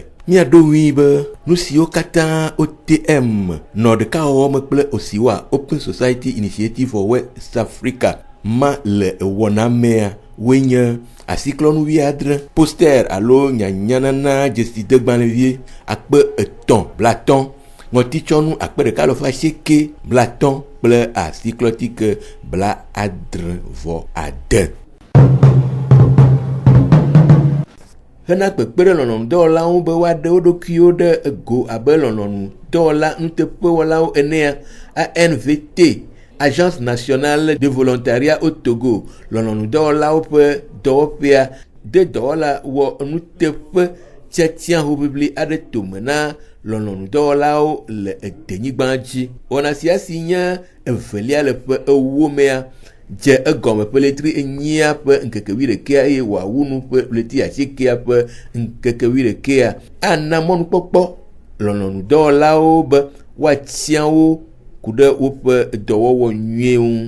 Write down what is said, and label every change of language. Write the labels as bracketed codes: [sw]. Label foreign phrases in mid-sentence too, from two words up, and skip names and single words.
[ee] Míaɖo ŋui be nu siwo katã OTM nɔ ɖekawɔwɔ me kple OSIWA Open Society Initiative for West Africa ma le wɔna mea woe nye asiklɔnuvi 7, poster alo nyanyanana dzesidegbalẽvie 3,000 ŋɔtitsɔnu 1,990 kple asiklɔtike 70. Hena kpekpe ɖe lɔlɔ̃nudɔwɔlawo be woaɖe wo ɖokuiwo ɖe ego abe lɔlɔ̃nudɔwɔla nuteƒewɔlawo enea, ANVT, Agence nationale de volontariat au Togo, lɔlɔ̃nudɔwɔlawo ƒe dɔwɔƒea de dɔwɔla wɔ nuteƒe tiatia hoʋiʋli aɖe tome na lɔlɔ̃nudɔwɔlawo le edenyigba dzi. Wɔna sia si nye evelia le ƒe ewo mea dze egɔme ƒe letri 8 ƒe ŋkeke 11 eye wòawu nu ƒe letri 9 ƒe ŋkeke 11 ana mɔnukpɔkpɔ lɔlɔ̃nudɔwɔlawo be woatsiawo ku ɖe woƒe dɔwɔwɔ nyuie ŋu.